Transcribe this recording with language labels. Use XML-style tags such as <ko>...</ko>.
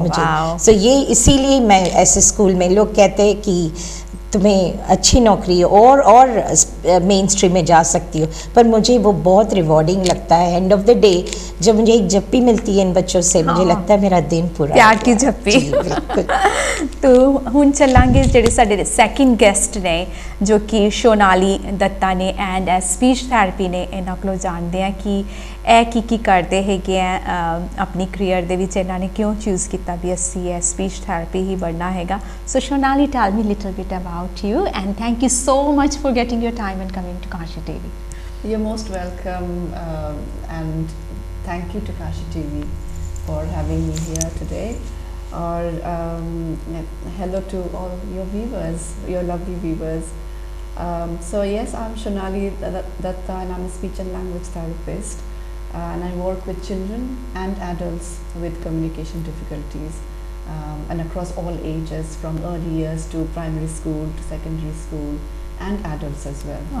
<hi>मुझे wow. सो ये इसीलिए मैं ऐसे स्कूल में, लोग कहते हैं कि तुम्हें अच्छी नौकरी है और मेन स्ट्रीम में जा सकती हो, पर मुझे वो बहुत रिवॉर्डिंग लगता है। एंड ऑफ द डे जब मुझे एक जप्पी मिलती है इन बच्चों से, मुझे हाँ। लगता है मेरा दिन पूरा प्यार हो की गया। झप्पी। जी, बिल्कुल।</hi> <pa>तो ਹੁਣ ਚੱਲਾਂਗੇ ਜਿਹੜੇ ਸਾਡੇ ਸੈਕਿੰਡ ਗੈਸਟ ਨੇ ਜੋ ਕਿ ਸ਼ੋਨਾਲੀ ਦੱਤਾ ਨੇ ਐਂਡ ਸਪੀਚ ਥੈਰੇਪੀ ਨੇ, ਇਹਨਾਂ ਕੋਲੋਂ ਜਾਣਦੇ ਆ ਕਿ ਇਹ ਕੀ ਕਰਦੇ ਹੈਗੇ ਆ ਆਪਣੀ ਕਰੀਅਰ ਦੇ ਵਿੱਚ, ਇਹਨਾਂ ਨੇ ਕਿਉਂ ਚੂਜ਼ ਕੀਤਾ ਵੀ ਅਸੀਂ ਇਹ ਸਪੀਚ ਥੈਰੇਪੀ ਹੀ ਬਣਨਾ ਹੈਗਾ।</pa> <en>So Shonali, tell me little bit about you and thank you so much for getting your time and coming to Kashi TV. You're most welcome, and thank you to Kashi TV for having me here today. Or hello to all your viewers, your lovely viewers. So yes, I'm Shonali Datta and I'm a speech and language therapist, and I work with children and adults with communication difficulties, and across all ages, from early years to primary school to secondary school and adults as well.</en>